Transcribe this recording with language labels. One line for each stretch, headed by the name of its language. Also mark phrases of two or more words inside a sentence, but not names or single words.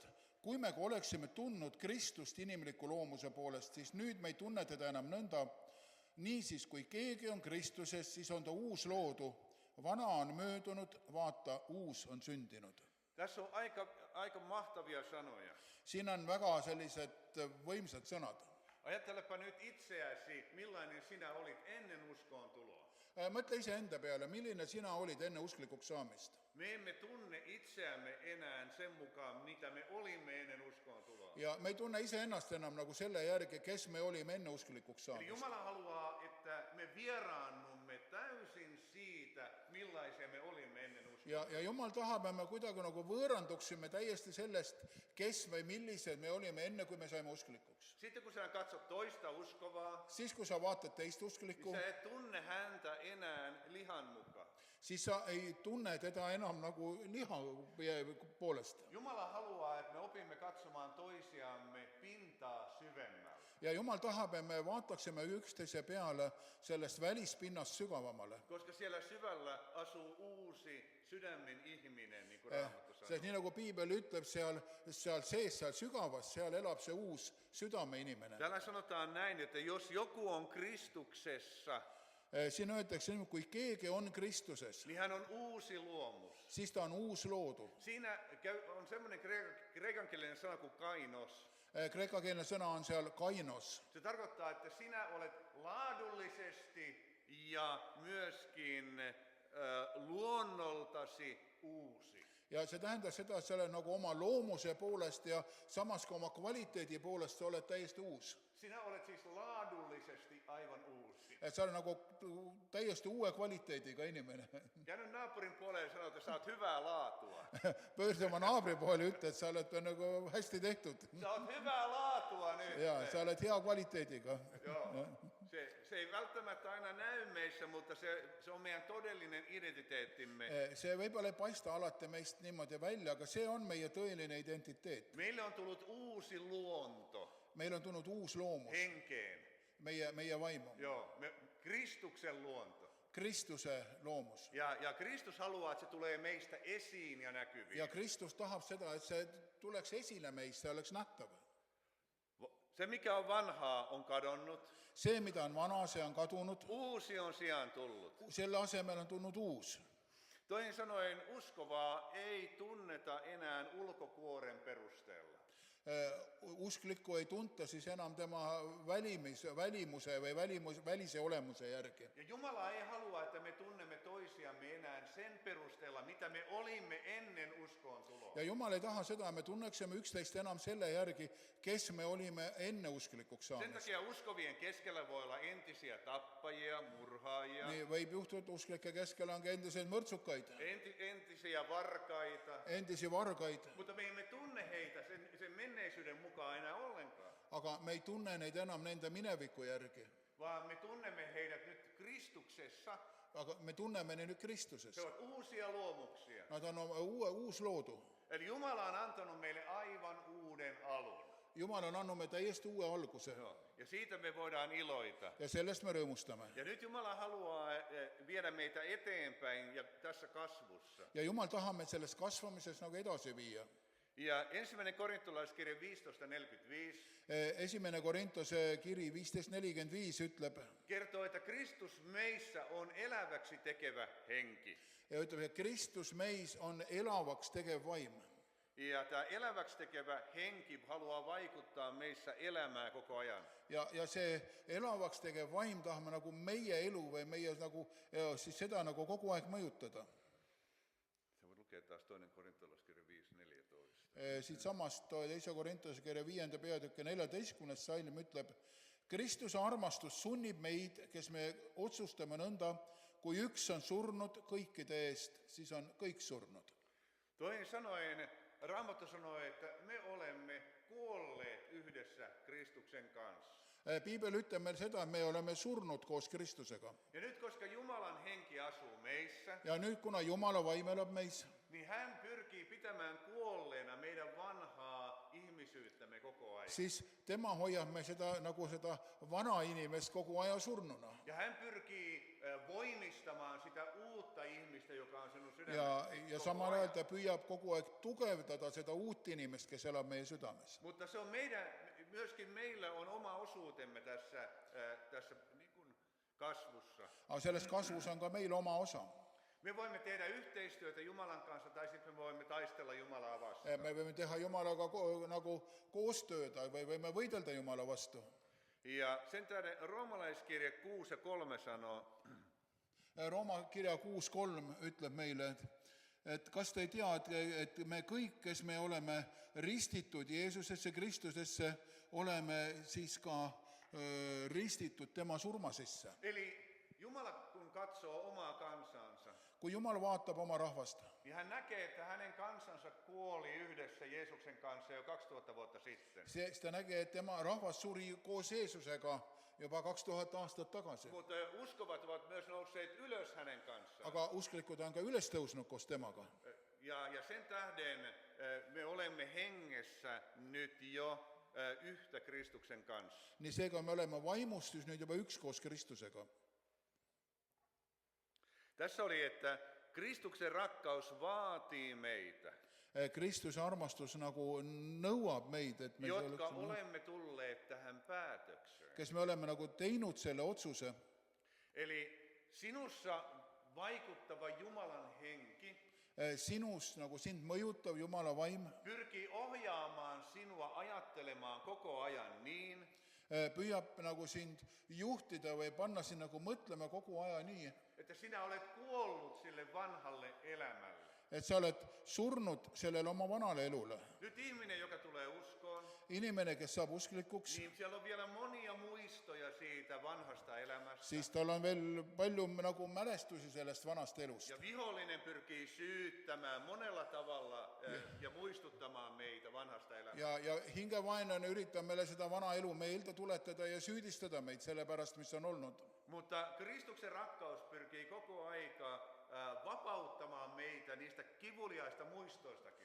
Estonian: Kui me oleksime tundnud Kristust inimliku loomuse poolest, siis nüüd me ei tunne teda enam nõnda. Niisiis, kui keegi on Kristuses, siis on ta uus loodu. Vana on möödunud, vaata, uus on sündinud.
Finnish: Tässä on aika mahtavia sanoja.
Estonian: Siin on väga sellised võimsad sõnad.
Finnish: Ajattelepa nyt itseäsi, millainen sinä olit ennen uskoon tuloa.
Estonian: Mõtle ise enda peale, milline sina olid enne usklikuks saamist.
Finnish: Me emme tunne itseämme enää sen mukaan, mitä me olimme ennen uskoon tuloa.
Estonian: Ja me ei tunne ise ennast enam nagu selle järgi, kes me olime enne usklikuks
Finnish: Eli
Estonian: saamist.
Finnish: Jumala haluaa, että me vieraannumme täysin siitä, millaisia me olimme ennen uskoon
Estonian: ja Jumal tahab, et me kuidagi nagu võõranduksime täiesti sellest, kes või millised me olime enne, kui me saime usklikuks.
Finnish: Sitten kun sinä katsot toista uskovaa,
Estonian: Siis, kui sa vaatad teist usklikku,
Finnish: niin sä et tunne häntä enää lihan mukaan.
Estonian: siis sa ei tunne teda enam nagu liha poolest.
Finnish: Jumala haluaa, että me opimme katsomaan toisiamme pintaa syvemmälle.
Estonian: Ja Jumal tahab, et me vaataksime üksteise peale sellest välispinnast sügavamale.
Finnish: Koska siellä syvällä asuu uusi sydämen ihminen, niin kuin Raamattu sanoo.
Estonian: Sest nii nagu Piibel ütleb, seal sees, seal sügavas, seal elab see uus südameinimene.
Finnish: Täällä sanotaan näin, että jos joku on Kristuksessa,
Estonian: Siin öeldakse, kui keegi on Kristuses,
Finnish: niin hän on uusi luomus.
Estonian: siis ta on uus loodu.
Finnish: Siinä on semmoinen kreikankielinen sana kuin kainos.
Estonian: Kreekakeelne sõna on seal kainos.
Finnish: Se tarkoittaa, että sinä olet laadullisesti ja myöskin luonnoltasi uusi.
Estonian: Ja see tähendab seda, et sa oled nagu oma loomuse poolest ja samas ka oma kvaliteedi poolest sa oled täiesti uus.
Finnish: Sinä olet siis laadullisesti aivan uusi.
Estonian: Et sa oled nagu täiesti uue kvaliteediga inimene.
Finnish: Ja nyt naapurin puolelle sanoo, että sä oot hyvää laatua.
Estonian: Pöördu oma naabri poole ja ütle, et sa oled nagu hästi tehtud.
Finnish: Sä oot hyvää laatua nyt.
Estonian: Ja sa oled hea kvaliteediga.
Finnish: Joo. Se ei välttämättä aina näy meissä, mutta se on meidän todellinen identiteettimme.
Estonian: See võib-olla ei paista alati meist niimoodi välja, aga see on meie tõeline identiteet.
Finnish: Meille on tullut uusi luonto
Estonian: Meil on tulnud uus loomus,
Finnish: henkeen.
Estonian: meie vaimu,
Finnish: Joo, Kristuksen luonto.
Estonian: Kristuse loomus.
Finnish: Ja Kristus haluaa, että se tulee meistä esiin ja näkyviin.
Estonian: Ja Kristus tahab seda, et see tuleks esile meist, see oleks nähtav.
Finnish: Se, mikä on vanhaa, on kadonnut.
Estonian: See, mida on vana, see on kadunud.
Finnish: Uusi on sijaan tullut.
Estonian: Selle asemel on tulnud uus.
Finnish: Toisin sanoen, uskovaa ei tunneta enää ulkokuoren perusteella.
Estonian: Usklikku ei tunta siis enam tema välimuse või välise olemuse järgi.
Finnish: Ja Jumala ei halua, että me tunnemme toisiamme enää sen perusteella, mitä me olimme ennen uskoon tuloa.
Estonian: Ja Jumal ei taha seda, me tunneksime üksteist enam selle järgi, kes me olime enne usklikuks
Finnish: Sen
Estonian: saamist.
Finnish: takia uskovien keskellä voi olla entisiä tappajia, murhaajia,
Estonian: Nii võib juhtuda, usklike keskel on ka endiseid mõrtsukaid,
Finnish: entisiä varkaita,
Estonian: endisi vargaid,
Finnish: mutta me emme tunne heitä sen menneisyyden mukaan enää ollenkaan,
Estonian: aga me ei tunne neid enam nende mineviku järgi.
Finnish: vaan me tunnemme heidät nyt Kristuksessa.
Estonian: Aga me tunneme neid nüüd Kristuses.
Finnish: Se on uusia luomuksia.
Estonian: Nad on uus loodu.
Finnish: Eli Jumala on antanut meille aivan uuden alun.
Estonian: Jumal on andnud me täiesti uue alguse
Finnish: Ja siitä me voidaan iloita.
Estonian: ja sellest me rõõmustame.
Finnish: Ja nyt Jumala haluaa viedä meitä eteenpäin ja tässä kasvussa.
Estonian: Ja Jumal tahab meid selles kasvamises nagu edasi viia.
Finnish: Ja 1. korintolaiskirja 15:45
Estonian: Esimene Korintuse kiri 15:45 ütleb,
Finnish: kertoo, että Kristus meissä on eläväksi tekevä henki.
Estonian: ja ütleb, et Kristus meis on elavaks tegev vaim.
Finnish: Ja tämä eläväksi tekevä henki haluaa vaikuttaa meissä elämää koko ajan.
Estonian: Ja see elavaks tegev vaim tahame nagu meie elu või meie nagu, siis seda nagu kogu aeg mõjutada.
Finnish: Se voi lukea taas 2. korintolaiskirja 5:14.
Estonian: Siit samast 2. Korintuse kirja 5. peatüki 14. salm ütleb, Kristuse armastus sunnib meid, kes me otsustame nõnda, kui üks on surnud kõikide eest, siis on kõik surnud.
Finnish: Toisin sanoen, Raamattu sanoo, että me olemme kuolleet yhdessä Kristuksen kanssa.
Estonian: Piibel ütleb meil seda, et me oleme surnud koos Kristusega.
Finnish: Ja nyt koska Jumalan henki asuu meissä,
Estonian: Ja nüüd, kuna Jumala vaim elab meis,
Finnish: niin hän pyrkii pitämään kuolleena meidän vanhaa ihmisyyttämme koko ajan.
Estonian: siis tema hoiab me seda, nagu seda vana inimest kogu aja surnuna.
Finnish: Ja hän pyrkii voimistamaan sitä uutta ihmistä, joka on sinun
Estonian: Ja
Finnish: sydämessä.
Estonian: samal ajal ta püüab kogu aeg tugevdada seda uut inimest, kes elab meie südames.
Finnish: Mutta se on myöskin meillä on oma osuutemme tässä niin kuin kasvussa.
Estonian: Aga selles kasvus on ka meil oma osa.
Finnish: Me voimme tehdä yhteistyötä Jumalan kanssa tai sitten me voimme taistella Jumalaa vastaan.
Estonian: Me võime teha Jumalaga nagu koostööd või võime võidelda Jumala vastu.
Finnish: Ja sen tähden roomalaiskirja 6:3 sanoo,
Estonian: Rooma kirja 6:3 ütleb meile, et kas te ei tea, et me kõik, kes me oleme ristitud Jeesusesse, Kristusesse, oleme siis ka ristitud tema surma sisse.
Finnish: eli Jumala kun katsoo omaa kansansa,
Estonian: kui Jumal vaatab oma rahvast,
Finnish: niin hän näkee, että hänen kansansa kuoli yhdessä Jeesuksen kanssa jo 2000 vuotta sitten.
Estonian: siis ta nägi, et tema rahvas suri koos Jeesusega juba 2000 aastat tagasi.
Finnish: Mutta uskovat ovat myös nousseet ylös hänen kanssaan.
Estonian: Aga usklikud on ka üles tõusnud koos temaga.
Finnish: Ja sen tähden me olemme hengessä nyt jo yhtä Kristuksen kanssa.
Estonian: Nii seega me oleme vaimustus nüüd juba üks koos Kristusega.
Finnish: Tässä oli, että Kristuksen rakkaus vaatii meitä,
Estonian: Kristuse armastus nagu nõuab meid, et me
Finnish: jotka olemme tulleet tähän päätökseen.
Estonian: kes me oleme nagu teinud selle otsuse.
Finnish: Eli sinussa vaikuttava Jumalan henki
Estonian: Sinus nagu sind mõjutav Jumala vaim
Finnish: pyrkii ohjaamaan sinua ajattelemaan koko ajan niin,
Estonian: püüab nagu sind juhtida või panna sind nagu mõtlema kogu aja nii,
Finnish: että sinä olet kuollut sille vanhalle elämälle.
Estonian: et sa oled surnud sellele oma vanale elule.
Finnish: Nyt ihminen, joka tulee uskoon,
Estonian: Inimene, kes saab usklikuks,
Finnish: niin siellä on vielä monia muistoja siitä vanhasta elämästä.
Estonian: siis tal on veel palju nagu mälestusi sellest vanast elust.
Finnish: Ja vihollinen pyrkii syyttämään monella tavalla ja muistuttamaan meitä vanhasta elämästä.
Estonian: Ja hingevaenlane üritab meile seda vana elu meelde tuletada ja süüdistada meid selle pärast, mis on olnud.
Finnish: Mutta Kristuksen rakkaus pyrkii koko aika vapauttamaan meitä niistä kivuliaista muistoistakin.